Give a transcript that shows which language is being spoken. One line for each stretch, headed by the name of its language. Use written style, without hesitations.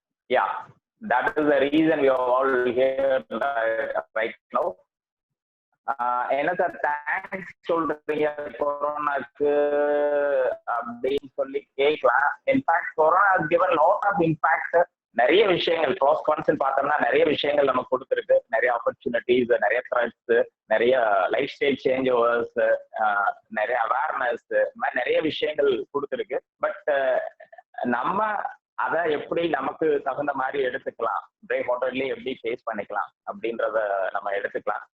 English: Yeah, that is the reason we are all here right now.
Tamil: என்ன sir thanks சொல்றீங்க கொரோனாக்கு அப்படின்னு சொல்லி கேட்கலாம்.
English: In fact corona has given lot of impact.
Tamil: நிறைய விஷயங்கள் ப்ரோஸ் கான்ஸ் பார்த்தோம்னா நிறைய விஷயங்கள் நமக்கு கொடுத்துருக்கு. நிறைய ஆப்பர்ச்சுனிட்டிஸ், நிறைய த்ரெட்ஸ், நிறைய லைஃப் ஸ்டைல் சேஞ்ச் ஓவர்ஸ், நிறைய அவேர்னஸ், இந்த மாதிரி நிறைய விஷயங்கள் கொடுத்துருக்கு. பட் நம்ம அதை எப்படி நமக்கு தகுந்த மாதிரி எடுத்துக்கலாம், பிரேக் வாட்டர்லயே எப்படி ஃபேஸ் பண்ணிக்கலாம் அப்படின்றத நம்ம எடுத்துக்கலாம்.